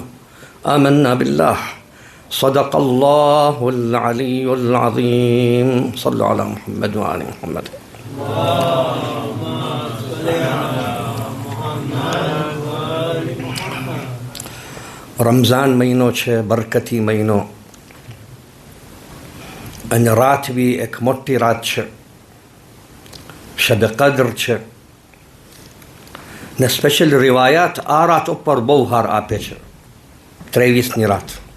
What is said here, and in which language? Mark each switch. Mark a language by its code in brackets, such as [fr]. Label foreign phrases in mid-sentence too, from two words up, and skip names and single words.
[ar] آمنا بالله صدق الله العلي العظيم. صلوا على محمد وآل محمد. [gu] رمضان મહિનો છે, બરકતી મહિનો, અને રાત બી એક મોટી રાત છે, શબ કદ્ર છે, ને સ્પેશિયલ રિવાયાત આ રાત ઉપર બહુ ભાર આપે છે, 23ની રાત.